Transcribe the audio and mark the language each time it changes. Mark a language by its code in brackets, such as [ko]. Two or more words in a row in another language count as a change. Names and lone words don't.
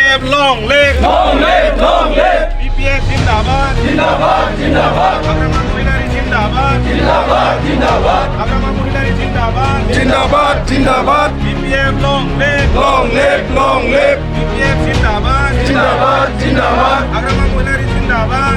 [en] BPF long live, long live, long live, [as] BPF জিন্দাবাদ, জিন্দাবাদ, জিন্দাবাদ, আগ্রামা মহিলারি জিন্দাবাদ, জিন্দাবাদ, জিন্দাবাদ, আগ্রামা মহিলারি জিন্দাবাদ, জিন্দাবাদ, জিন্দাবাদ, [en] BPF long live, long live, long live, [as] BPF জিন্দাবাদ, জিন্দাবাদ, জিন্দাবাদ, আগ্রামা মহিলারি জিন্দাবাদ,